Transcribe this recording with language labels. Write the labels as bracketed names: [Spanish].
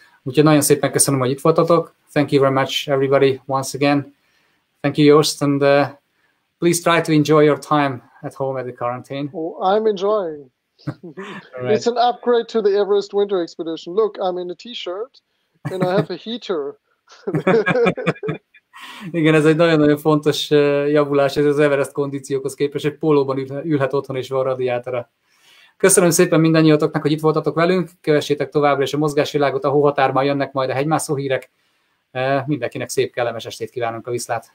[Hungarian] Úgyhogy nagyon szépen köszönöm, hogy itt voltatok. [English] Thank you very much, everybody, once again. Thank you, Jost, and please try to enjoy your time at home at the quarantine. Oh, I'm enjoying. Right. It's an upgrade to the Everest winter expedition. Look, I'm in a t-shirt, and I have a heater. [Hungarian] Igen, ez egy nagyon-nagyon fontos javulás ez az Everest kondíciókhoz képest, hogy pólóban ülhet otthon és van radiátora. Köszönöm szépen mindannyiatoknak, hogy itt voltatok velünk, kövessétek továbbra is a mozgásvilágot, a hóhatárban jönnek majd a hegymászó hírek. Mindenkinek szép, kellemes estét kívánunk a viszlát.